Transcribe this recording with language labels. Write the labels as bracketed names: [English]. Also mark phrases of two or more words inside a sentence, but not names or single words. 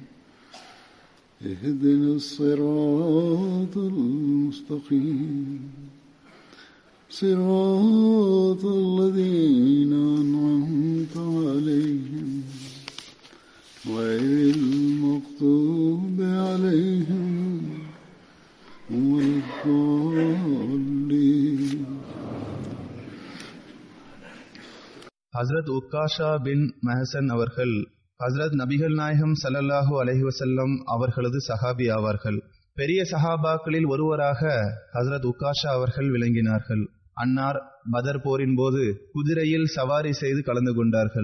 [Arabic] اهدنا الصراط المستقيم صراط الذين أنعمت عليهم غير المغضوب عليهم ولا الضالين. [Tamil] ஹஸ்ரத் உக்காஷா பின் மஹசன் அவர்கள் ஹஸ்ரத் நபிகள் நாயகம் [Arabic] صلى الله عليه وسلم [Tamil] அவர்களது சஹாபி ஆவார்கள். பெரிய சஹாபாக்களில் ஒருவராக ஹஸ்ரத் உக்காஷா அவர்கள் விளங்கினார்கள். அன்னார் பதர் போரின் போது குதிரையில் சவாரி செய்து கலந்து கொண்டார்கள்.